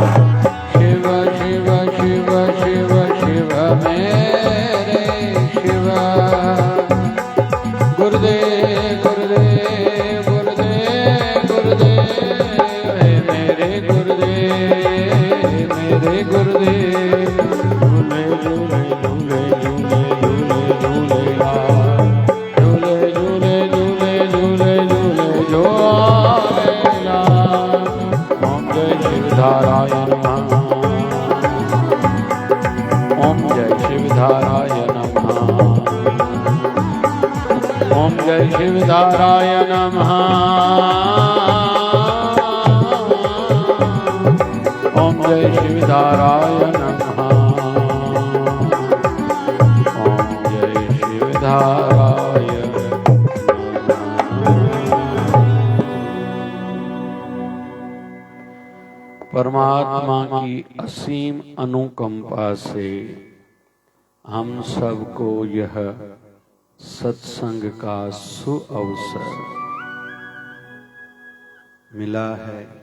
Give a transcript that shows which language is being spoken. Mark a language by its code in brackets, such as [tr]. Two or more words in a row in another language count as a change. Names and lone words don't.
[hi] शिव शिव शिव शिव शिव मेरे शिव। गुरुदेव गुरुदेव गुरुदेव गुरुदेव मेरे गुरुदेव मेरे गुरुदेव। झूले झूले झूले झूले झूले झूले झूले झूले झूले झूले झूले झूलेला। ओम जय शिवधाराय नमः। ओम जय शिवधाराय नमः। ओम जय शिवधाराय नमः। ओम जय शिवधाराय नमः। शिवधाराय परमात्मा की असीम अनुकंपा से हम सबको यह सत्संग का सुअवसर मिला है।